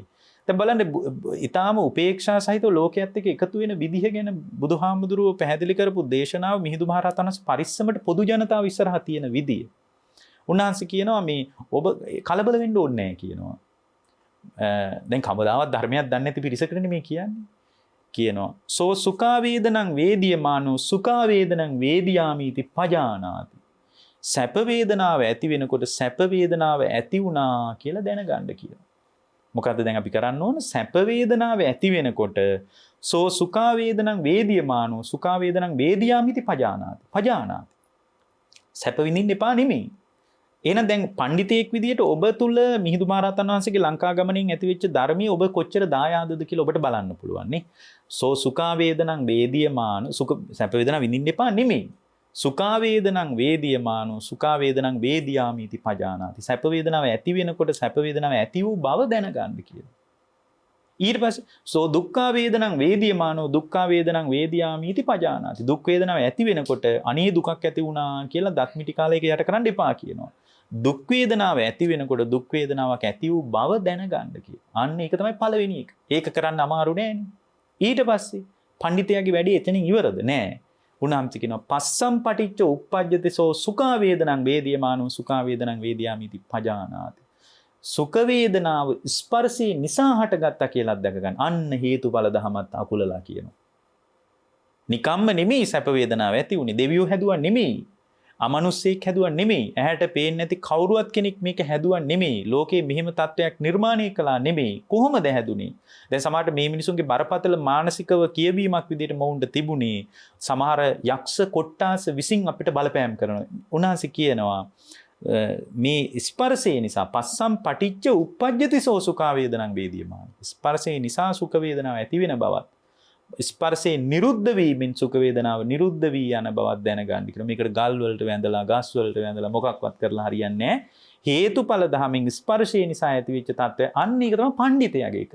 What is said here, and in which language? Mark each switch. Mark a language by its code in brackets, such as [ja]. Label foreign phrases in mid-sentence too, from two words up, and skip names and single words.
[si] දැන් බලන්න ඊටාම උපේක්ෂා සහිත ලෝකයේත් එක්ක එකතු වෙන විදිහ ගැන බුදුහාමුදුරුවෝ පැහැදිලි කරපු දේශනාව මිහිඳු මහ රහතන් වහන්සේ පරිස්සමට පොදු ජනතාව ඉස්සරහා තියෙන විදිය. උන්වහන්සේ කියනවා මේ ඔබ කලබල වෙන්න ඕනේ නැහැ කියනවා. දැන් කවදාවත් ධර්මයක් දන්නේ නැති පිරිසකටනේ මේ කියන්නේ. [pi] කියනවා සෝ සුඛා වේදනං වේදියමානෝ සුඛා වේදනං වේදියාමිති පජානාති. [si] සැප වේදනාව ඇති වෙනකොට සැප වේදනාව ඇති වුණා කියලා දැනගන්න කියනවා. මොකද්ද දැන් අපි කරන්න ඕන? සැප වේදනාව ඇති වෙනකොට [pi] සෝ සුඛා වේදනං වේදියමානෝ සුඛා වේදනං වේදියාමිති පජානාති. පජානාති. [si] සැප විඳින්න එපා නෙමෙයි. එහෙනම් දැන් පඬිතෙක් විදියට ඔබ තුල මිහිඳු මහ රහතන් වහන්සේගේ ලංකා ගමනින් ඇතිවෙච්ච ධර්මයේ ඔබ කොච්චර දායාදද කියලා ඔබට බලන්න පුළුවන් නේ. [pi] සෝ සුඛා වේදනං වේදියමාන [si] සුඛ සැප වේදනා විඳින්න එපා නෙමෙයි. [pi] සුඛා වේදනං වේදියමානෝ සුඛා වේදනං වේදියාමි इति පජානාති. [si] සැප වේදනාව ඇති වෙනකොට සැප වේදනාව ඇති වූ බව දැනගන්න කියලා. [pi] ඊට පස්සේ සෝ දුක්ඛා වේදනං වේදියමානෝ දුක්ඛා වේදනං වේදියාමි इति පජානාති. [si] දුක් වේදනාව ඇති වෙනකොට අනේ දුකක් ඇති වුණා කියලා දත්මිටි කාලයක යට කරන්න එපා කියනවා. දුක් වේදනාව ඇති වෙනකොට දුක් වේදනාවක් ඇති වූ බව දැනගන්න කියලා. අන්න ඒක තමයි පළවෙනි එක. ඒක කරන්න අමාරු නෑනේ. ඊට පස්සේ පඬිතයාගේ වැඩේ එතනින් ඉවරද නෑ. උන්වහන්සේ කියනවා [pi] පස්සම් පටිච්ච උප්පජ්ජති සෝ සුඛා වේදනං වේදියමානෝ සුඛා වේදනං වේදියාමි इति පජානාති. [si] සුඛ වේදනාව ස්පර්ශේ නිසා හටගත්තා කියලා දැක ගන්න. අන්න හේතුඵල ධමත් අකුලලා කියනවා. නිකම්ම නෙමෙයි සැප වේදනාව ඇති උනේ. දෙවියෝ හැදුවා නෙමෙයි. අමනුස්සයෙක් හැදුවා නෙමෙයි. ඇහැට පේන්නේ නැති කවුරුවත් කෙනෙක් මේක හැදුවා නෙමෙයි. ලෝකේ මෙහෙම තත්වයක් නිර්මාණය කළා නෙමෙයි. කොහොමද හැදුනේ? දැන් සමහරට මේ මිනිසුන්ගේ බරපතල මානසිකව කියවීමක් විදිහට මොවුන්ට තිබුණේ සමහර යක්ෂ කොට්ටාස විසින් අපිට බලපෑම් කරනවා. උන්වහන්සේ කියනවා මේ ස්පර්ශය නිසා [pi] පස්සම් පටිච්ච උප්පජ්ජති සෝ සුඛා වේදනං වේදියමාන. [si] ස්පර්ශය නිසා සුඛ වේදනාව ඇති වෙන බවත් ස්පර්ශේ නිරුද්ධ වීමෙන් සුඛ වේදනාව නිරුද්ධ වී යන බවක් දැනගන්න කියලා. මේකට ගල් වලට වැඳලා ගස් වලට වැඳලා මොකක්වත් කරලා හරියන්නේ නැහැ. හේතුඵල ධමෙන් ස්පර්ශය නිසා ඇතිවෙච්ච තත්ත්වය අන්න ඒක තමයි පඬිතයාගේ එක.